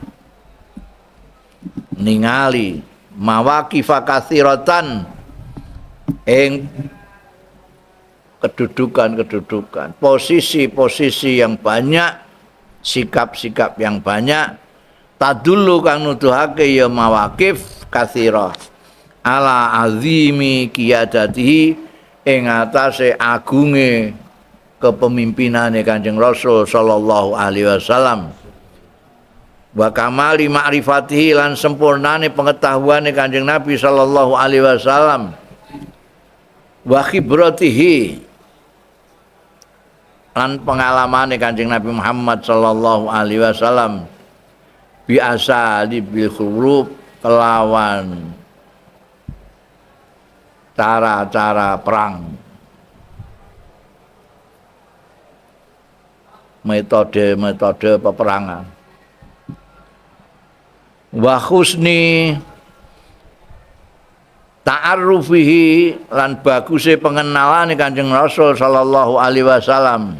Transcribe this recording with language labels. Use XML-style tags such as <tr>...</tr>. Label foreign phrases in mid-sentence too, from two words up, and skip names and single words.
<id>ningali</id> <ar>مواقف كثيرة</ar> <id>ing kedudukan, posisi-posisi yang banyak, sikap-sikap yang banyak,</id> <ar>tadullu</ar> <jv>kang nuduhake ya</jv> <ar>مواقف كثيرة على عظيم قيادته</ar> <jv>ing atase agunge kepemimpinane Kanjeng Rasul</jv> <ar>صلى الله عليه وسلم. وكمال معرفته</ar> <jv>lan sempurnane pengetahuane Kanjeng Nabi</jv> <ar>صلى الله عليه وسلم. وخبرته</ar> <jv>lan pengalamane Kanjeng Nabi Muhammad</jv> <ar>صلى الله عليه وسلم</ar> <jv>biasa</jv> <ar>بالحروب</ar> <jv>kelawan</jv> <id>cara-cara perang, metode peperangan.</id> <ar>وحسن تعرفه</ar> <jv>lan baguse pengenalane Kanjeng Rasul</jv> <ar>صلى الله عليه وسلم.</ar>